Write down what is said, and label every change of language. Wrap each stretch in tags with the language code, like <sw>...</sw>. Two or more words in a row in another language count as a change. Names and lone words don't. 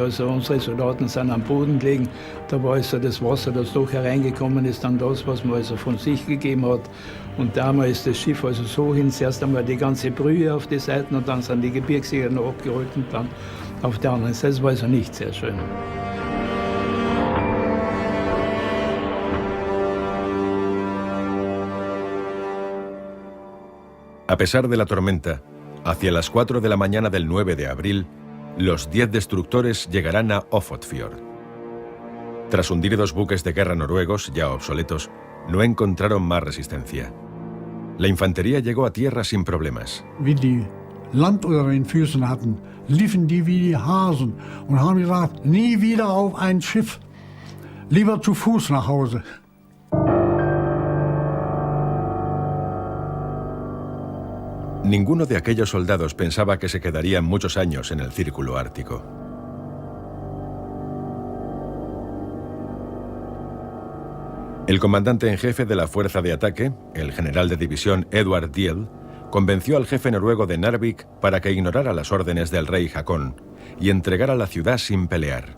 <de>Also unsere Soldaten sind am Boden gelegen. Da war also das Wasser, das doch hereingekommen ist, dann das, was man also von sich gegeben hat. Und damals ist das Schiff also so hin, zuerst einmal die ganze Brühe auf die Seiten und dann sind die Gebirgsjäger noch abgerollt und dann auf der anderen Seite. Das war also nicht sehr schön.</de> <es>A pesar de la tormenta, hacia las 4 de la mañana del 9 de abril, los 10 destructores llegarán a Ofotfjord. Tras hundir 2 buques de guerra noruegos, ya obsoletos, no encontraron más resistencia. La infantería llegó a tierra sin problemas.</es> <de>Wie die Land unter den Füßen hatten, liefen die wie die Hasen und haben gesagt, nie wieder auf ein Schiff, lieber zu Fuß nach Hause.</de> <es>Ninguno de aquellos soldados pensaba que se quedarían muchos años en el círculo ártico. El comandante en jefe de la fuerza de ataque, el general de división Edvard Diel, convenció al jefe noruego de Narvik para que ignorara las órdenes del rey Haakon y entregara la ciudad sin pelear.</es>